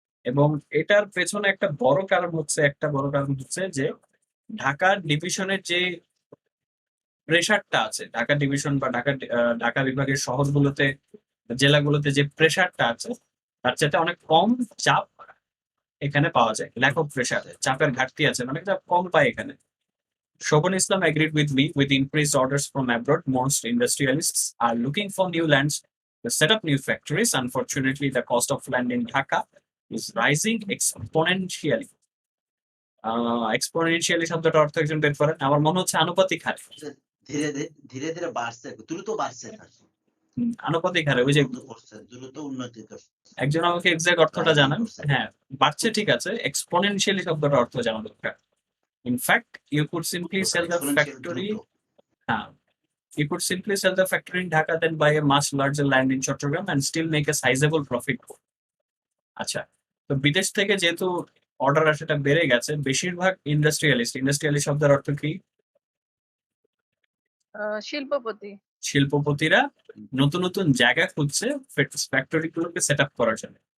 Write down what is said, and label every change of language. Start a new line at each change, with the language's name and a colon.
Bangla: এবং এটার পেছনে একটা বড় কারণ হচ্ছে যে ঢাকা ডিভিশনের যে প্রেশারটা আছে, ঢাকা ডিভিশন বা ঢাকা বিভাগের শহরগুলোতে, জেলাগুলোতে যে প্রেশারটা আছে তার চাইতে অনেক কম চাপ এখানে পাওয়া যায়। ল্যাক অফ প্রেশার, চাপের ঘাটতি আছে, মানে চাপ কম পায় এখানে।
English: Shobhan Islam agreed with me. With increased orders from abroad, most industrialists are looking for new lands to set up new factories. Unfortunately, the cost of land in Dhaka is rising exponentially.
Bangla: Exponentially শব্দটা অর্থ একজন বের করেন, আমার মনে হচ্ছে আনুপাতিক হারে। ধীরে ধীরে ধীরে বাড়ছে, দ্রুত বাড়ছে, আনুপাতিক হারে, ওই যে দ্রুত উন্নতি করছে। একজন আমাকে এক্সাক্ট অর্থটা জানান। হ্যাঁ, বাড়ছে, ঠিক আছে, এক্সপোনেনশিয়ালি শব্দটা অর্থ জানা দরকার।
English: In fact, you could simply sell the factory. You could simply sell the factory in Dhaka, then buy a much larger land in Chattogram and still make a sizable profit.
Bangla: আচ্ছা, তো বিদেশ থেকে যেহেতু order আসাটা বেড়ে গেছে, বেশিরভাগ industrialist শব্দের অর্থ কি? শিল্পপতি। শিল্পপতিরা নতুন নতুন জায়গা খুঁজছে ফ্যাক্টরি গুলোকে সেট আপ করার জন্য।